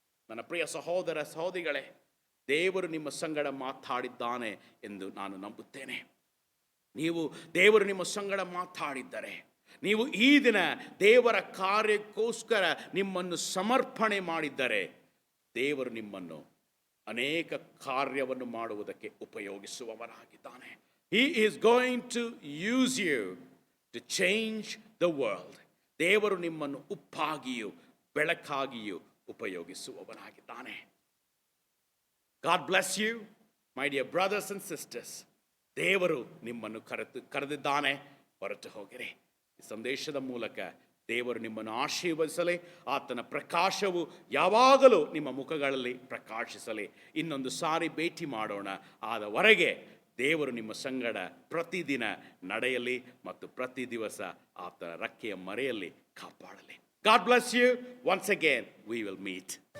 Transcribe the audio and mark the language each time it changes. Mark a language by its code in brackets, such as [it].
[kn] ನನ್ನ ಪ್ರಿಯ ಸಹೋದರ ಸಹೋದರಿಗಳೇ, ದೇವರು ನಿಮ್ಮ ಸಂಗಡ ಮಾತಾಡಿದ್ದಾನೆ ಎಂದು ನಾನು ನಂಬುತ್ತೇನೆ. ದೇವರು ನಿಮ್ಮ ಸಂಗಡ ಮಾತಾಡಿದ್ದರೆ, ನೀವು ಈ ದಿನ ದೇವರ ಕಾರ್ಯಕ್ಕೋಸ್ಕರ ನಿಮ್ಮನ್ನು ಸಮರ್ಪಣೆ ಮಾಡಿದ್ದರೆ, ದೇವರು ನಿಮ್ಮನ್ನು ಅನೇಕ ಕಾರ್ಯವನ್ನು ಮಾಡುವುದಕ್ಕೆ ಉಪಯೋಗಿಸುವವರಾಗಿದ್ದಾನೆ. [en] He is going to use you to change the world. [kn] ದೇವರು ನಿಮ್ಮನ್ನು ಉಪ್ಪಾಗಿಯೂ ಬೆಳಕಾಗಿಯೂ ಉಪಯೋಗಿಸುವವನಾಗಿದ್ದಾನೆ. [en] God bless you, my dear brothers and sisters. [kn] ದೇವರು ನಿಮ್ಮನ್ನು ಕರೆದಿದ್ದಾನೆ. ಹೊರಟು ಹೋಗಿರಿ. ಈ ಸಂದೇಶದ ಮೂಲಕ ದೇವರು ನಿಮ್ಮನ್ನು ಆಶೀರ್ವದಿಸಲಿ. ಆತನ ಪ್ರಕಾಶವು ಯಾವಾಗಲೂ ನಿಮ್ಮ ಮುಖಗಳಲ್ಲಿ ಪ್ರಕಾಶಿಸಲಿ. ಇನ್ನೊಂದು ಸಾರಿ ಭೇಟಿ ಮಾಡೋಣ. ಆದವರೆಗೆ ದೇವರು ನಿಮ್ಮ ಸಂಗಡ ಪ್ರತಿದಿನ ನಡೆಯಲಿ ಮತ್ತು ಪ್ರತಿ ದಿವಸ ಆತನ ರೆಕ್ಕೆಯ ಮರೆಯಲ್ಲಿ ಕಾಪಾಡಲಿ. [en] God bless you. Once again, we will meet.